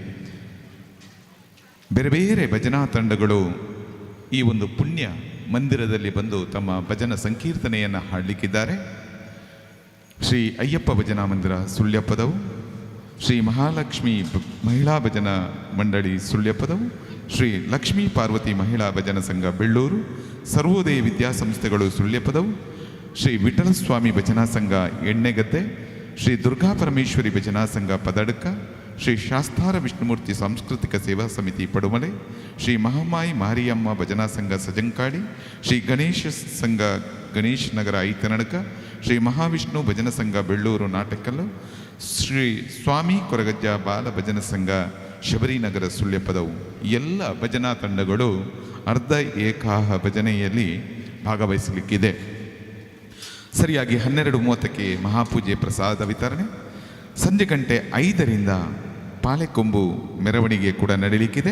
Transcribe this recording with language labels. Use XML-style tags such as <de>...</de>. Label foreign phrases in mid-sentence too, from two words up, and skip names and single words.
<kn>ಬೇರೆ ಬೇರೆ ಭಜನಾ ತಂಡಗಳು ಈ ಒಂದು ಪುಣ್ಯ ಮಂದಿರದಲ್ಲಿ ಬಂದು ತಮ್ಮ ಭಜನ ಸಂಕೀರ್ತನೆಯನ್ನು ಹಾಡಲಿಕ್ಕಿದ್ದಾರೆ. ಶ್ರೀ ಅಯ್ಯಪ್ಪ ಭಜನಾ ಮಂದಿರ ಸುಳ್ಯಪದವು, ಶ್ರೀ ಮಹಾಲಕ್ಷ್ಮಿ ಮಹಿಳಾ ಭಜನಾ ಮಂಡಳಿ ಸುಳ್ಯಪದವು, ಶ್ರೀ ಲಕ್ಷ್ಮೀ ಪಾರ್ವತಿ ಮಹಿಳಾ ಭಜನಾ ಸಂಘ ಬೆಳ್ಳೂರು, ಸರ್ವೋದಯ ವಿದ್ಯಾಸಂಸ್ಥೆಗಳು ಸುಳ್ಯಪದವು, ಶ್ರೀ ವಿಠಲಸ್ವಾಮಿ ಭಜನಾ ಸಂಘ ಎಣ್ಣೆಗದ್ದೆ, ಶ್ರೀ ದುರ್ಗಾ ಪರಮೇಶ್ವರಿ ಭಜನಾ ಸಂಘ ಪದಡ್ಕ, ಶ್ರೀ ಶಾಸ್ತಾರ ವಿಷ್ಣುಮೂರ್ತಿ ಸಾಂಸ್ಕೃತಿಕ ಸೇವಾ ಸಮಿತಿ ಪಡುಮಲೆ, ಶ್ರೀ ಮಹಾಮಾಯಿ ಮಾರಿಯಮ್ಮ ಭಜನಾ ಸಂಘ ಸಜಂಕಾಡಿ, ಶ್ರೀ ಗಣೇಶ ಸಂಘ ಗಣೇಶ್ ನಗರ ಐತನಡಕ, ಶ್ರೀ ಮಹಾವಿಷ್ಣು ಭಜನಾ ಸಂಘ ಬೆಳ್ಳೂರು ನಾಟಕಲ್ಲು, ಶ್ರೀ ಸ್ವಾಮಿ ಕೊರಗಜ್ಜ ಬಾಲ ಭಜನಾ ಸಂಘ ಶಬರಿನಗರ ಸುಳ್ಯಪದವು. ಎಲ್ಲ ಭಜನಾ ತಂಡಗಳು ಅರ್ಧ ಏಕಾಹ ಭಜನೆಯಲ್ಲಿ ಭಾಗವಹಿಸಲಿಕ್ಕಿದೆ. ಸರಿಯಾಗಿ 12:30ಕ್ಕೆ ಮಹಾಪೂಜೆ ಪ್ರಸಾದ ವಿತರಣೆ, ಸಂಜೆ ಗಂಟೆ 5ರಿಂದ ಪಾಳೆಕೊಂಬು ಮೆರವಣಿಗೆ ಕೂಡ ನಡೆಯಲಿಕ್ಕಿದೆ.</kn>